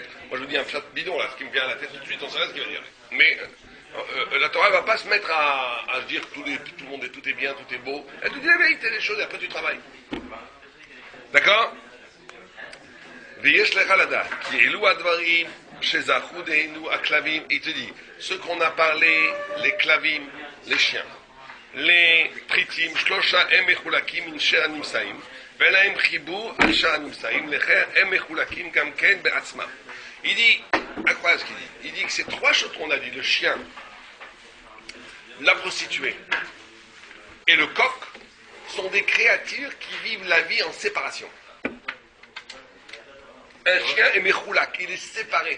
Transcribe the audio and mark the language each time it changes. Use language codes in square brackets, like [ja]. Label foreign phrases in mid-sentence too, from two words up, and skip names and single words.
[fr] Moi je vous dis un fiat bidon là, ce qui me vient à la tête tout de suite, on sait pas ce qu'il va dire. Mais la Torah ne va pas se mettre à dire tout le monde tout est bien, tout est beau. Elle te dit la vérité des choses et après tu travailles. D'accord? Il te dit, ce qu'on a parlé, les klavim, les chiens, les pritim, [he] שלושה הם מחולקים מן שאר הנמצאים, ולהם חיבור על שאר הנמצאים, לכן הם מחולקים גם כן בעצמם. [fr] Il dit, incroyable ce qu'il dit, il dit que ces trois choses qu'on a dit, le chien, la prostituée et le coq, sont des créatures qui vivent la vie en séparation. Un chien est mechoulak, il est séparé.